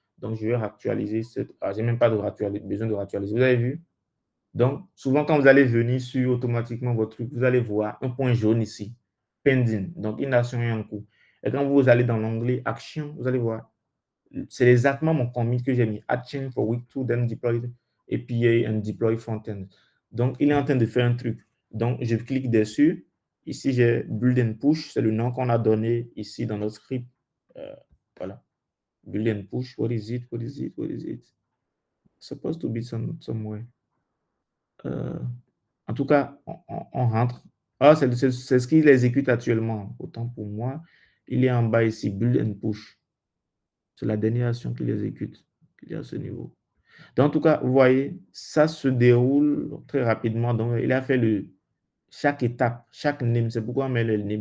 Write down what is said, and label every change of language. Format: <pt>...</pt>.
<fr>Donc, je vais réactualiser cette. Ah, je n'ai même pas besoin de réactualiser. Vous avez vu? Donc, souvent, quand vous allez venir sur automatiquement votre truc, vous allez voir un point jaune ici, pending. Donc, une action est en cours. Et quand vous allez dans l'onglet action, vous allez voir, c'est exactement mon commit que j'ai mis.</fr> <en>Action for week 2, then deploy API and deploy frontend.</en> <fr>Donc, il est en train de faire un truc. Donc, je clique dessus. Ici, j'ai build and push. C'est le nom qu'on a donné ici dans notre script.</fr> <en>Voilà. Build and push. What is it? What is it? What is it? Supposed to be somewhere.</en> <fr>En tout cas, on rentre. Ah, c'est ce qu'il exécute actuellement. Autant pour moi, il est en bas ici, build and push. C'est la dernière action qu'il exécute, qu'il est à ce niveau. Donc, en tout cas, vous voyez, ça se déroule très rapidement. Donc, il a fait chaque étape, chaque name. C'est pourquoi on met le name.</fr>